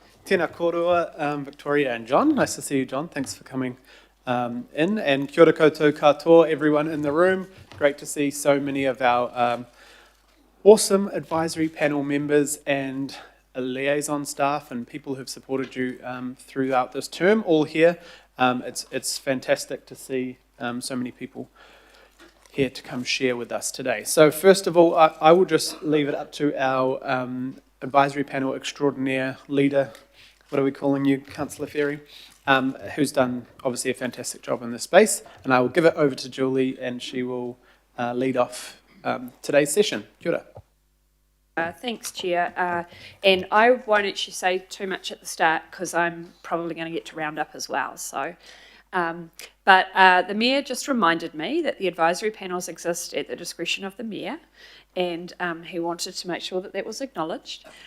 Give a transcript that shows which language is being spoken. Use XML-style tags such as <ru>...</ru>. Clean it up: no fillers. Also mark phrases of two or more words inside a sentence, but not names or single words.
<mi>Tēnā kōrua,</mi> <en>Victoria and John. Nice to see you, John. Thanks for coming in.</en> <mi>And kia ora koutou katoa,</mi> <en>everyone in the room. Great to see so many of our awesome advisory panel members and liaison staff and people who've supported you throughout this term all here. It's fantastic to see so many people here to come share with us today. So first of all, I will just leave it up to our advisory panel extraordinaire leader, what are we calling you, Councillor Ferry, who's done obviously a fantastic job in this space. And I will give it over to Julie and she will lead off today's session.</en> <mi>Kia ora.</mi> <en>Thanks, Chair. And I won't actually say too much at the start because I'm probably going to get to round up as well. So, but the Mayor just reminded me that the advisory panels exist at the discretion of the Mayor, and he wanted to make sure that that was acknowledged.</en>